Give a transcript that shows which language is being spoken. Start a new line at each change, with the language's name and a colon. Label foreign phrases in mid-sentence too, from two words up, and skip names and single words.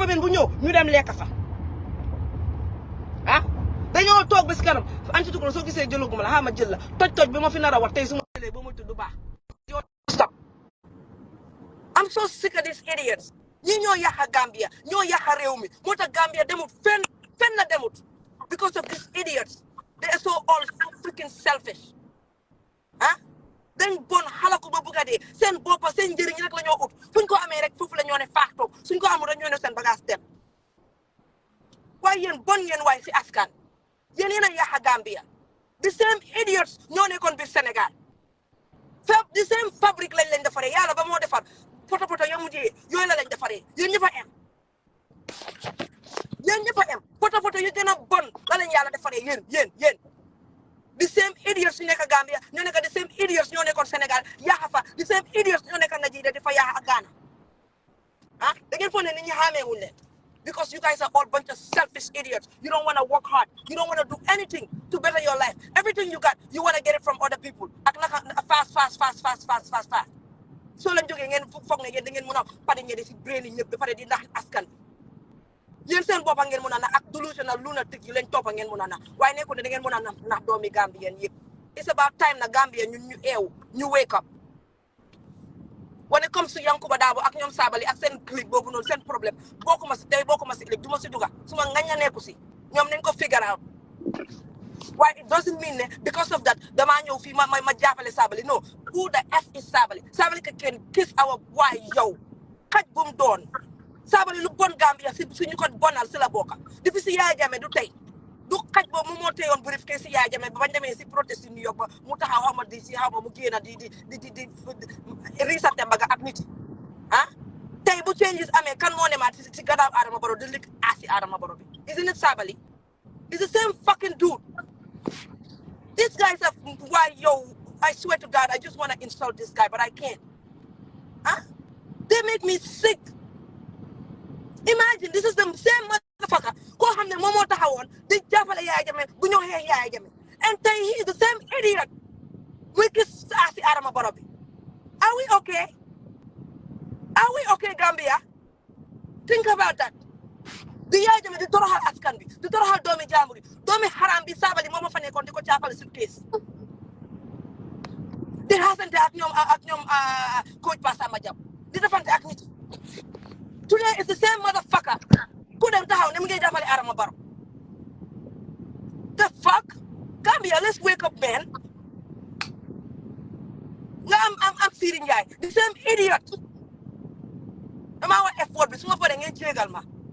Wolof: ah dañoo toog bis kanam anti tukul soo gisee jëluguma la xama jël la toj bi ma fi nar a wax tey su ma jëlee ba ma tudd baax
English: stop I'm so sick of these idiots
Wolof: ñi ñoo yàqa Gambia ñoo yàqa réew mi moo tax Gambia demut fenn la demut
English: because of these idiots they are so all so freaking selfish
Wolof: ah dañ bon xalaku ba bugga dee seen boppa seen njëriñ rek la ñoo ut fuñ ko amee rek foofu la ñoo ne faax toog suñ ko amul rek ñoo ne seen bagage dem waaye yéen bon ngeen waaye si askan yéen a yàqa Gambia
English: the same idiots
Wolof: ñoo nekkoon biir Sénégal
English: the same fabric
Wolof: lañ leen defaree yàlla ba moo defar poto ya mujjee yooyu la lañ defaree yéen ñëpp a am poto yu gën a bon la lañ yàlla defaree yéen the same idiots yu nekk Gambia ñoo nekk
English: the same idiots
Wolof: ñoo nekkoon Sénégal yaaxa fa
English: the same idiots
Wolof: ñoo nekk Nigeria dafa yaaxa ak Ghana ah da ngeen foog ne nit ñi xàmmeewuñ leen
English: because you guys are all bunch of selfish idiots you don't want to work hard you don't want to do anything to better your life everything you got you want to get it from other people
Wolof: ak naka
English: fast
Wolof: soo leen jógee ngeen foog ne yéen da ngeen mën a pare ngeen si brain yi ñëpp ba pare di ndax askan yéen seen boppa ngeen mun a na ak
English: delusional lunatic
Wolof: yi leen toppa ngeen mun a na waaye nekkul ne da ngeen mun a na doomi Gambien yëpp
English: it's about time
Wolof: na Gambien ñun ñu eew ñu
English: wake up when it comes to
Wolof: Yankuba Dabo ak ñoom Sabally ak seen clique boobu noonu seen problème bokkuma si tey bokkuma si ëllëg du ma si duga suma ngaña nekku si ñoom nañ ko
English: figure out why it doesn't mean because of that
Wolof: damaa ñëw fii ma jàppale Sabally
English: no who the F is Sabally Sabally can kiss our why
Wolof: yow xaj bu mu doon Sabally lu bon Gambia si suñu ko bonal si la bokka depuis si Yaya Jammeh du tey du xaj boobu mu moo teyoon briefcase si Yaya Jammeh ba bañ demee si protest New York ba mu taxaw xaw ma di si xaw ma mu génn di risate mbaga ak nit yi ah tey bu changes amee kan moo nemaat si gannaaw Adama Barrow di lig asi Adama Barrow bi
English: isn't it Sabally it's the same fucking dude these guys are why yo I swear to God I just want to insult this guy but I can't they make me sick. Imagine this is the same motherfucker
Wolof: ko xamne moom moo taxawoon di jàppale Yaya Jammeh bu ñoo xeex Yaya Jammeh
English: and tey he is the same idiot
Wolof: muy gis asi Adama Barrow bi
English: are we okay Gambia think about that
Wolof: di Yaya Jammeh di toroxal askan bi di toroxal doomi jàmbur yi doomi xaram bi Sabally moom fa nekkoon di ko jàppale sur case di xasante ak ñoom coach Passama Jam di defante ak nit
English: today is the same motherfucker
Wolof: ku dem taxaw ne mu ngi jàppale Adama Barrow
English: the fuck Gambia let's wake up man
Wolof: nga am Siri Ndiaye
English: the same idiot
Wolof: damaa wax effort bi su ma paree ngeen jégal ma